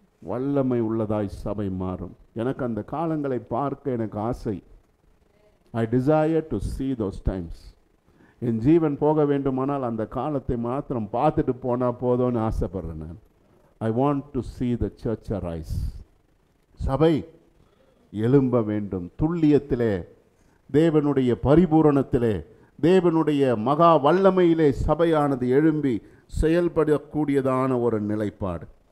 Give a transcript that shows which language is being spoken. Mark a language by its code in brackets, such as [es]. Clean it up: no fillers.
[ta] வல்லமை உள்ளதாய் சபை மாறும். எனக்கு அந்த காலங்களை பார்க்க எனக்கு ஆசை. [en] I desire to see those times. [ta] என் ஜீவன் போக வேண்டுமானால் அந்த காலத்தை மாத்திரம் பார்த்துட்டு போனால் போதும்னு ஆசைப்படுறேன் நான். [en] I want to see the church arise. [ta] சபை எழும்ப வேண்டும். துல்லியத்திலே, தேவனுடைய பரிபூரணத்திலே, தேவனுடைய மகா வல்லமையிலே சபையானது எழும்பி செயல்படக்கூடியதான ஒரு நிலைப்பாடு.